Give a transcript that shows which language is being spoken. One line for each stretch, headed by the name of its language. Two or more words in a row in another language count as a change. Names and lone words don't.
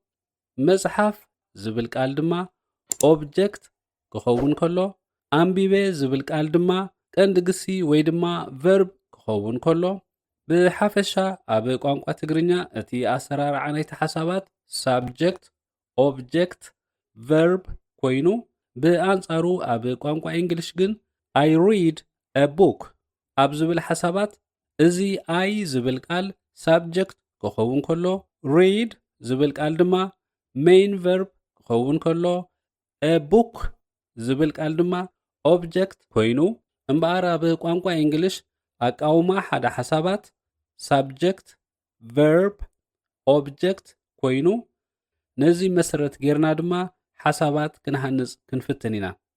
Tigrinya: መጽሓፍ ዝብል ቃል ድማ ኦብጀክት ክኸውን ከሎ ኣንቢበ ዝብል ቃል ድማ ቀንዲ ግሲ ወይ ድማ ቨርብ ክኸውን ከሎ ብሓፈሻ ኣብ ቋንቋ ትግርኛ እቲ ኣሰራርዓ ናይቲ ሓሳባት
English: subject object verb
Tigrinya: ኮይኑ ብኣንጻሩ ኣብ ቋንቋ እንግሊሽ ግን
English: I read a book
Tigrinya: ኣብ ዝብል ሓሳባት እዚ ኣይ ዝብል ቃል ሳብጀክት ክኸውን ከሎ read ዝብል ቃል ድማ
English: main verb
Tigrinya: ክኸውን ከሎ
English: a book
Tigrinya: ዝብል ቃል ድማ ኦብጀክት ኮይኑ እምበኣር ኣብ ቋንቋ እንግሊሽ ኣቃውማ ሓደ ሓሳባት
English: subject verb object
Tigrinya: ኮይኑ ነዚ መሰረት ጌርና ድማ ሓሳባት ክንሃንጽ ክንፍትን ኢና።